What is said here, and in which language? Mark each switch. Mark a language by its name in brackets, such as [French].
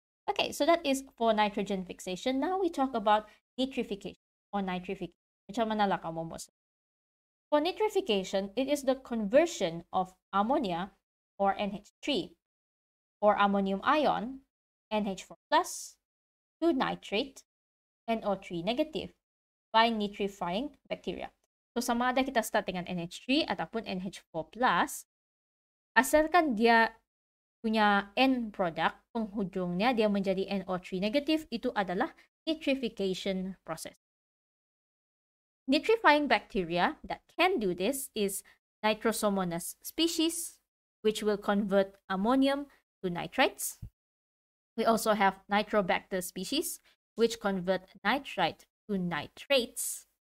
[English] Okay, so that is for nitrogen fixation. Now we talk about nitrification or nitrification. [Malay] Macam mana lah kamu mo? [English] For nitrification, it is the conversion of ammonia or NH3 or ammonium ion, NH4+, to nitrate, NO3 negative, by nitrifying bacteria. [Malay] So, sama ada kita start dengan NH3 ataupun NH4+, asalkan dia punya end product, penghujungnya dia menjadi NO3 negative, itu adalah nitrification process. [English] Nitrifying bacteria that can do this is Nitrosomonas species, which will convert ammonium to nitrites. We also have Nitrobacter species, which convert nitrite to nitrates.